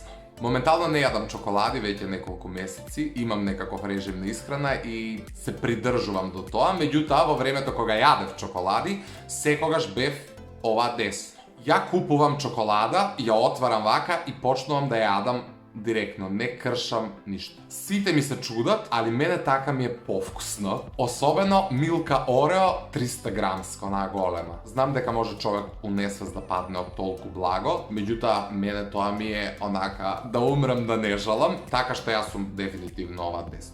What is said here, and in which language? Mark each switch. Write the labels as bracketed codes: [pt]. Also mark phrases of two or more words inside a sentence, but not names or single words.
[mk] Моментално не јадам чоколади веќе неколку месеци, имам некаков режим на исхрана и се придржувам до тоа, меѓутоа во времето кога јадев чоколади, секогаш бев ова десно. Ја купувам чоколада, ја отварам вака и почнувам да јадам Директно, не кршам ништа. Сите ми се чудат, али мене така ми е повкусно. Особено Milka Oreo 300 грамска, она голема. Znam дека може човек у несвест да падне од толку благо, меѓута, мене тоа ми е онака да умрем да не жалам, така што ја сам дефинитивно ова десна.